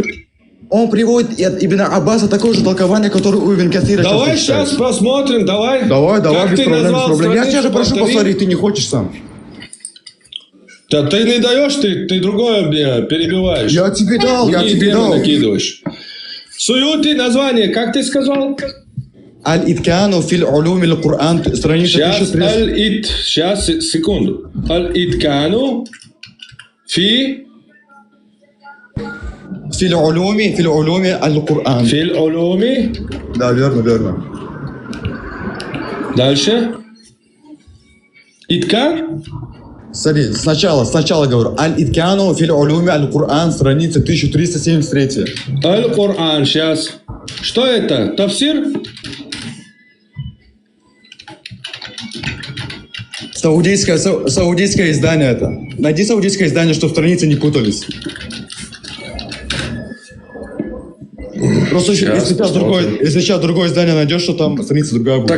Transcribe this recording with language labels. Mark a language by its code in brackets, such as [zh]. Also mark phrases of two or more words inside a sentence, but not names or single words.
[ru] Он приводит от Ибн Аббаса такое же толкование, которое у Ибн Касира. Давай сейчас посмотрим, давай. Давай, Как без ты проблем, без назвал проблем. Я тебя же страницу, прошу повтори. посмотреть, ты не хочешь сам. Да ты не даешь, ты другое мне перебиваешь. Я тебе дал, я Мне тебе темы дал. накидываешь. Суюти название, как ты сказал? Аль-Иткану фил улуми аль-Кур'ан, страница Сейчас 1300. сейчас, секунду. Аль-Иткану фи Фил улуми аль-Кур'ан. Фил улуми. Да, верно. Дальше. Иткан? Смотри, сначала говорю. Аль-Иткану фил улуми аль-Кур'ан, страница 1373. Аль-Кур'ан, сейчас. Что это? Тафсир? Саудийское издание это. Найди саудийское издание, чтобы страницы не путались. Просто если сейчас другое издание найдешь, что там страница другая будет.